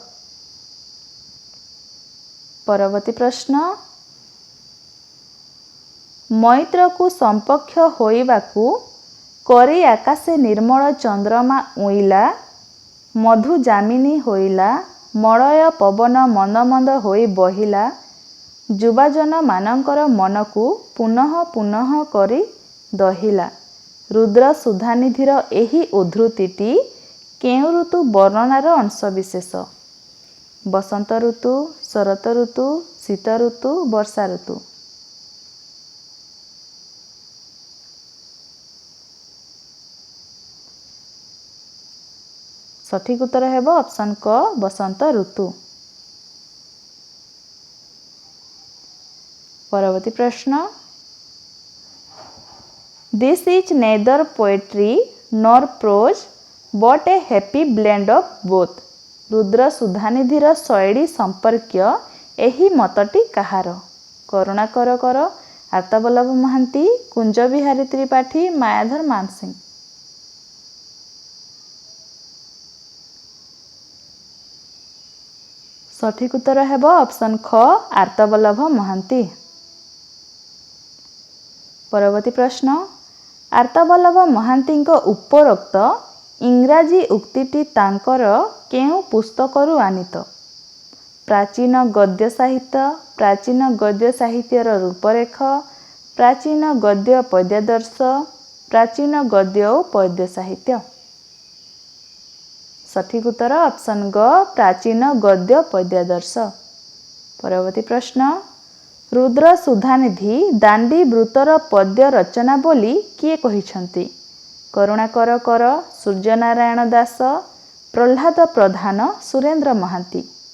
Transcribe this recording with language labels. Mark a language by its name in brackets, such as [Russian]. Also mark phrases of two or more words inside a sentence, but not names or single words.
[Odia] ପରବର୍ତ୍ତୀ ପ୍ରଶ୍ନ ମୈତ୍ରକୁ ସମ୍ପକ୍ଷ ହୋଇବାକୁ କରି ଆକାଶେ ନିର୍ମଳ ଚନ୍ଦ୍ରମା ଉଇଁଲା, ମଧୁ ଯାମିନୀ ହୋଇଲା, ମଳୟ ପବନ ମନ୍ଦ ମନ୍ଦ ହୋଇ ବହିଲା, ଯୁବାଜନମାନଙ୍କର ମନକୁ ପୁନଃ ପୁନଃ କରି ଦହିଲା। ରୁଦ୍ର ସୁଧାନିଧିର ଏହି ଉଦ୍ଧୃତିଟି କେଉଁ ଋତୁ ବର୍ଣ୍ଣନାର ଅଂଶବିଶେଷ? ବସନ୍ତ ଋତୁ, ଶରତ ଋତୁ, ଶୀତ ଋତୁ, ବର୍ଷା ଋତୁ। ସଠିକ ଉତ୍ତର ହେବ ଅପସନ୍ କ ବସନ୍ତ ଋତୁ। ପରବର୍ତ୍ତୀ ପ୍ରଶ୍ନ, [English] This is neither poetry nor prose but a happy blend of both. [Odia] ରୁଦ୍ର ସୁଧାନିଧିର ଶୈଳୀ ସମ୍ପର୍କ୍ୟ ଏହି ମତଟି କାହାର? କରୁଣାକର କର, ଆର୍ତ୍ତବଲ୍ଲଭ ମହାନ୍ତି, କୁଞ୍ଜ ବିହାରୀ ତ୍ରିପାଠୀ, ମାୟାଧର ମାନସିଂହ। ସଠିକ ଉତ୍ତର ହେବ ଅପସନ୍ ଖ ଆର୍ତ୍ତବଲ୍ଲଭ ମହାନ୍ତି। ପରବର୍ତ୍ତୀ ପ୍ରଶ୍ନ, ଆର୍ତ୍ତବଲ୍ଲଭ ମହାନ୍ତି ଉପରୋକ୍ତ ଇଂରାଜୀ ଉକ୍ତିଟି ତାଙ୍କର କେଉଁ ପୁସ୍ତକରୁ ଆନୀତ? ପ୍ରାଚୀନ ଗଦ୍ୟ ସାହିତ୍ୟ, ପ୍ରାଚୀନ ଗଦ୍ୟ ସାହିତ୍ୟର ରୂପରେଖ, ପ୍ରାଚୀନ ଗଦ୍ୟ ପଦ୍ୟାଦର୍ଶ, ପ୍ରାଚୀନ ଗଦ୍ୟ ଓ ପଦ୍ୟ ସାହିତ୍ୟ। ସଠିକ ଉତ୍ତର ଅପସନ୍ ଗ ପ୍ରାଚୀନ ଗଦ୍ୟ ପଦ୍ୟାଦର୍ଶ। ପରବର୍ତ୍ତୀ ପ୍ରଶ୍ନ, ରୁଦ୍ର ସୁଧାନିଧି ଦାଣ୍ଡି ବୃତ୍ତର ପଦ୍ୟ ରଚନା ବୋଲି କିଏ କହିଛନ୍ତି? କରୁଣାକର କର, ସୂର୍ଯ୍ୟନାରାୟଣ ଦାସ, ପ୍ରହ୍ଲାଦ ପ୍ରଧାନ, ସୁରେନ୍ଦ୍ର ମହାନ୍ତି।